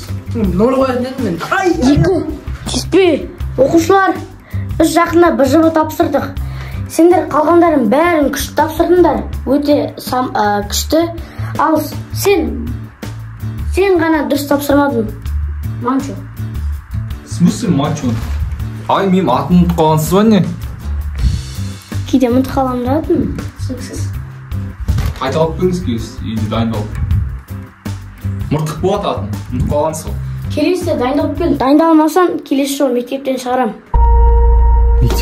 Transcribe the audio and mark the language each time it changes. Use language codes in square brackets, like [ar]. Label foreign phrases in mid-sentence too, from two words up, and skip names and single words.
[kk] 0 қоятын едім мен. 2. Тиіспе. Оқушылар, біз жақында бір жылы тапсырдық. Сендер қалғандарын бәрін күшті тапсырдыңдар. Өте күшті. Ал сен ғана дұрыс тапсырмадың. Манчо. [ru] В смысле мачо? [kk] Ай, мен атын ұмытып қалғансыз ба не? Кейде ұмытып қаламын да атын. Қайта алып келіңіз кейіз, үйде дайындалып. Мұртық болады атын, ұмытып қалғансыз ғой. Келесі дайындалып кел. Дайындалмасам келесі жол мектептен шығарам.